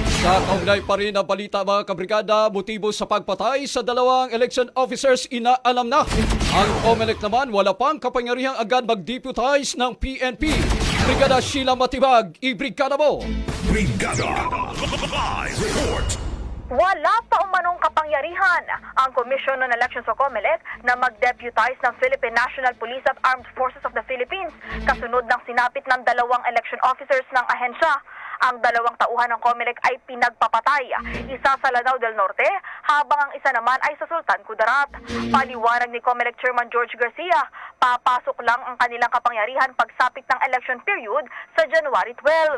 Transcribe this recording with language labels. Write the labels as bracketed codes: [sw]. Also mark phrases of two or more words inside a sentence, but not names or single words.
[tl] Sa kaugnay pa rin ang balita mga kabrigada, motibo sa pagpatay sa dalawang [en] election officers [tl] inaalam na. Ang COMELEC naman wala pang kapangyarihang agad mag-deputize ng PNP. Brigada Sheila Matibag, i-brigada mo! Brigada Live Report. Wala pa umanong kapangyarihan ang Commission on Elections o COMELEC na mag-deputize ng Philippine National Police at Armed Forces of the Philippines kasunod ng sinapit ng dalawang [en] election officers [tl] ng ahensya. Ang dalawang tauhan ng COMELEC ay pinagpapatay, isa sa Lanao del Norte habang ang isa naman ay sa Sultan Kudarat. Paliwanag ni COMELEC Chairman George Garcia, papasok lang ang kanilang kapangyarihan pagsapit ng [en] election period [tl] sa January 12.